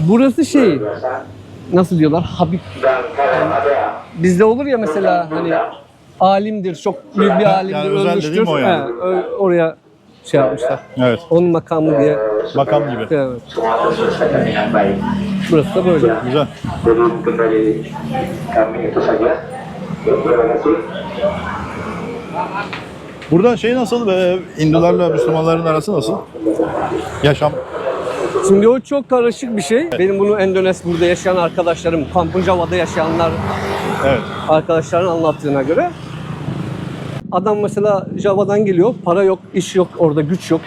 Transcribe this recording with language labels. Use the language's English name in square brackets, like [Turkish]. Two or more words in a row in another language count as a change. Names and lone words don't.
[Turkish] burası şey nasıl diyorlar Habib. Bizde olur ya mesela hani alimdir çok büyük bir alimdir Yani özel ölmüştür. dediğim o yani. Oraya şey yapmışlar. Evet. Onun makamı diye. Makam gibi. Evet. Burası da böyle. Güzel. [Indonesian] Jadi kembali kami itu saja. Terima kasih. [Turkish] Burada şey nasıl? Hindularla Müslümanların arası nasıl? Yaşam. Şimdi o çok karışık bir şey. Benim bunu burada yaşayan arkadaşlarım, Kampung Java'da yaşayanlar Evet. arkadaşların anlattığına göre adam mesela Java'dan geliyor, para yok, iş yok, orada güç yok, hiçbir